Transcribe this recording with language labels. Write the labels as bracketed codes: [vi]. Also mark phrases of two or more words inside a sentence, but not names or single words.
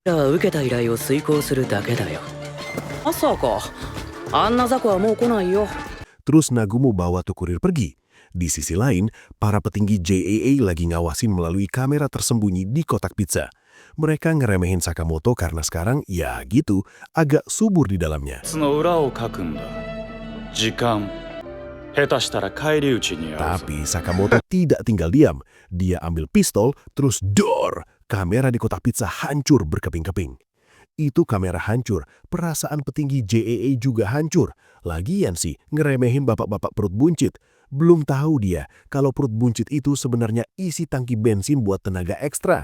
[id] Terus Nagumo bawa tuh kurir pergi. Di sisi lain, para petinggi JAA lagi ngawasin melalui kamera tersembunyi di kotak pizza. Mereka ngeremehin Sakamoto karena sekarang, ya gitu, agak subur di dalamnya. [ja] その裏をかくんだ。時間。下手したら返り討ちに遭うぞ。 [id] Tapi Sakamoto tidak tinggal diam. Dia ambil pistol, terus dor! Kamera di kotak pizza hancur berkeping-keping. Itu kamera hancur, perasaan petinggi JEE juga hancur. Lagian sih, ngeremehin bapak-bapak perut buncit. Belum tahu dia kalau perut buncit itu sebenarnya isi tangki bensin buat tenaga ekstra.